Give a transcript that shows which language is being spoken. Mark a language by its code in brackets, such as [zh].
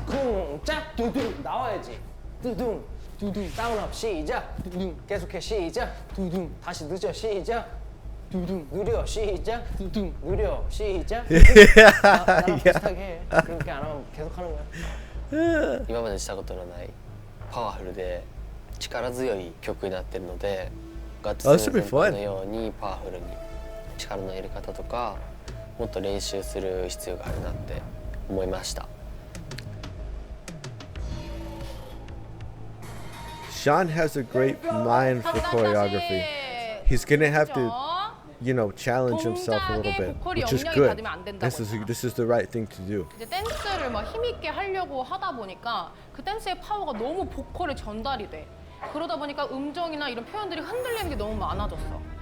[ko] 쿵짝 두둥. 나와야지. 두둥. 두둥. 다운업 시작. 두둥. 계속해 시작. 두둥. 다시 늦어 시작. 두둥. 느려 시작. 두둥. 느려 시작. 나랑 비슷하게 해. 그렇게 안 하면 계속 하는 거야. [ja] 今までしたことのないパワフルで力強い曲になってるのでガッツセブン先輩のようにパワフルに力の入れ方とかもっと練習する必要があるなって思いました。 [en] Sean has a great mind for choreography. He's gonna have to, you know, challenge himself a little bit, which is good. This is the right thing to do. [ko] 이제 댄스를 막 힘있게 하려고 하다 보니까 그 댄스의 파워가 너무 보컬에 전달이 돼. 그러다 보니까 음정이나 이런 표현들이 흔들리는 게 너무 많아졌어.